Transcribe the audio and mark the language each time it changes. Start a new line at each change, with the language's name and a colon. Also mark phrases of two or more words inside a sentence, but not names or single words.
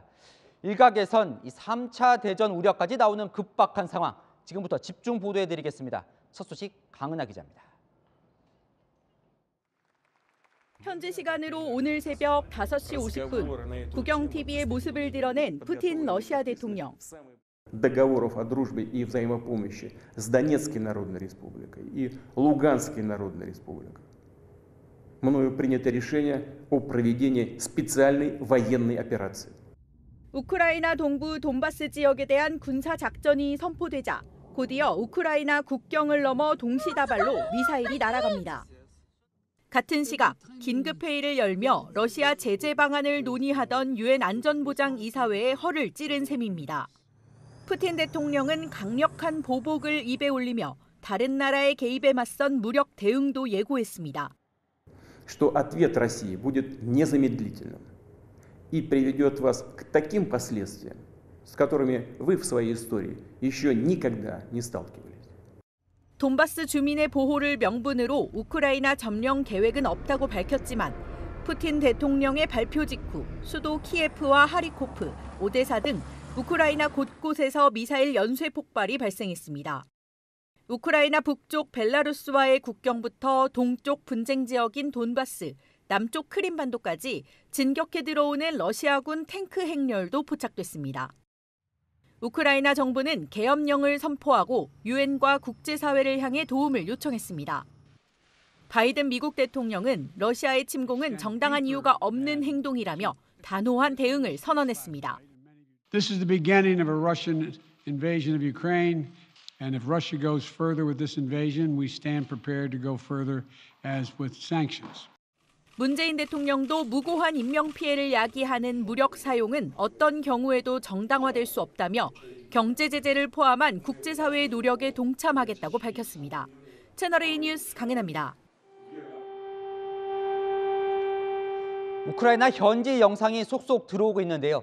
Korean: 일각에선 3차 대전 우려까지 나오는 급박한 상황, 지금부터 집중 보도해드리겠습니다. 첫 소식 강은하 기자입니다. 현지 시간으로 오늘 새벽 5시 50분, 국영TV의 모습을 드러낸 푸틴 러시아 대통령.
Russian: Договоров о дружбе и взаимопомощи с Донецкой Народной Республикой и Луганской Народной Республикой. Мною принято решение о проведении специальной военной операции.
Korean: 우크라이나 동부 돈바스 지역에 대한 군사 작전이 선포되자 곧이어 우크라이나 국경을 넘어 동시다발로 미사일이 날아갑니다. 같은 시각 긴급회의를 열며 러시아 제재 방안을 논의하던 유엔 안전보장이사회의 허를 찌른 셈입니다. 푸틴 대통령은 강력한 보복을 입에 올리며 다른 나라의 개입에 맞선 무력 대응도 예고했습니다.
Russian: Что ответ России будет незамедлительным и приведет вас к таким последствиям, с которыми вы в своей истории еще никогда не сталкивались.
Korean: 돈바스 주민의 보호를 명분으로 우크라이나 점령 계획은 없다고 밝혔지만 푸틴 대통령의 발표 직후 수도 키예프와 하리코프, 오데사 등 우크라이나 곳곳에서 미사일 연쇄 폭발이 발생했습니다. 우크라이나 북쪽 벨라루스와의 국경부터 동쪽 분쟁 지역인 돈바스, 남쪽 크림반도까지 진격해 들어오는 러시아군 탱크 행렬도 포착됐습니다. 우크라이나 정부는 계엄령을 선포하고 유엔과 국제사회를 향해 도움을 요청했습니다. 바이든 미국 대통령은 러시아의 침공은 정당한 이유가 없는 행동이라며 단호한 대응을 선언했습니다.
English: This is the beginning of a Russian invasion of Ukraine, and if Russia goes further with this invasion, we stand prepared to go further as with sanctions.
Korean: 문재인 대통령도 무고한 인명피해를 야기하는 무력 사용은 어떤 경우에도 정당화될 수 없다며 경제 제재를 포함한 국제사회의 노력에 동참하겠다고 밝혔습니다. 채널A 뉴스 강은하입니다. 우크라이나 현지 영상이 속속 들어오고 있는데요.